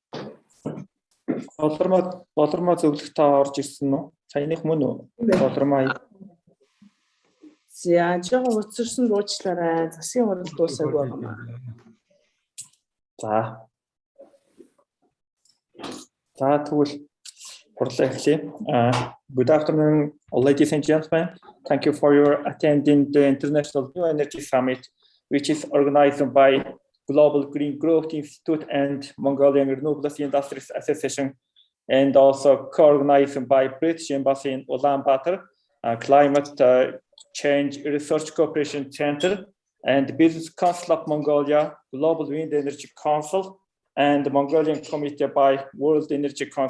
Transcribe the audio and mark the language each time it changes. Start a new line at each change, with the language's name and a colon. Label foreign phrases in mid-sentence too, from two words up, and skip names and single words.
Mongolian: Болормоо зөвлөх та орж ирсэн үү? Саяных мөн үү? Болормоо. За жоо уцарсан дуучлаарай. Засгийн хурал дуусаагүй байна. За тэгвэл хурлаа эхлэе.
English: Good afternoon, ladies and gentlemen. Thank you for your attending the International New Energy Summit, which is organized by Global Green Growth Institute and Mongolian Renewable Industries Association, and also co-organized by British Embassy in Ulaanbaatar, Climate Change Research Cooperation Center, and Business Council of Mongolia, Global Wind Energy Council, and the Mongolian Committee by World Energy Council.